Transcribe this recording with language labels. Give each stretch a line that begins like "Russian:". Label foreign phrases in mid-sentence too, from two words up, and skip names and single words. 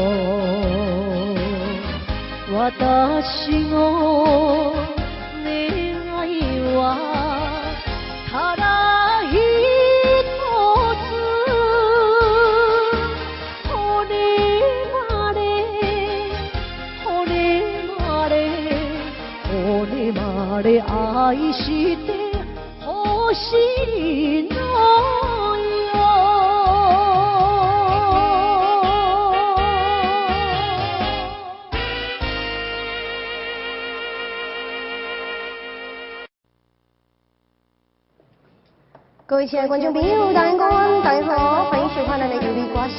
Japanese: 私の願いはただ一つ骨まで愛してほしいのよ
Chinese: 各位亲爱的观众朋友，大家好，大家好，欢迎收看咱的优美歌声。